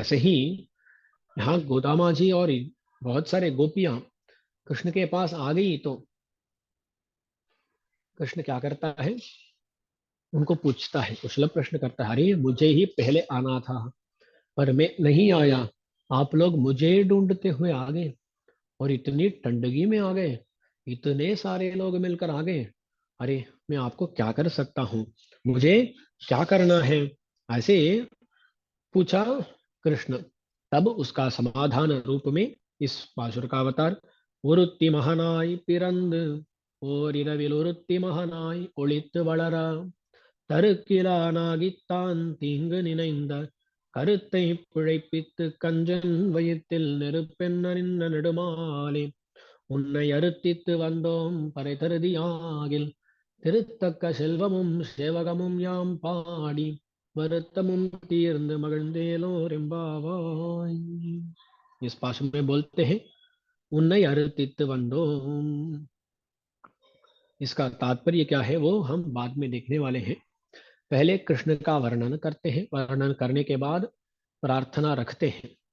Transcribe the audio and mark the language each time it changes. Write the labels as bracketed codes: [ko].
[hi] ऐसे ही यहाँ गोदामा जी और बहुत सारे गोपियां कृष्ण के पास आ गई, तो कृष्ण क्या करता है, उनको पूछता है, कुशल प्रश्न करता है, अरे मुझे ही पहले आना था, पर मैं नहीं आया, आप लोग मुझे ढूंढते हुए आ गए, और इतनी टंडगी में आ गए, इतने सारे लोग मिलकर आ गए। अरे मैं आपको क्या कर सकता हूँ, मुझे क्या करना है, ऐसे पूछा कृष्ण। तब उसका समाधान रूप में इस पाशुर का अवतार, [ta] ஒருத்தி மகனாய் பிறந்து ஓரிரவில் ஒருத்தி மகனாய் ஒளித்து வளர தருக்கிலானாகித்தான் தீங்கு நினைந்த கருத்தை பிழைப்பித்து கஞ்சன் வயிற்றில் நெருப்பென்ன நின்ற நெடுமாலே உன்னை அறுத்தித்து வந்தோம் பறை தருதியாகில் திருத்தக்க செல்வமும் சேவகமும் யாம் பாடி வருத்தமும் தீர்ந்து மகிழ்ந்தேலோர் எம்பாவாய்। [hi] इस पाश में बोलते हैं, [ta] उन्नई अरुतित वंदोम। [hi] इसका तात्पर्य क्या है वो हम बाद में देखने वाले हैं। पहले कृष्ण का वर्णन करते हैं, वर्णन करने के बाद प्रार्थना रखते हैं।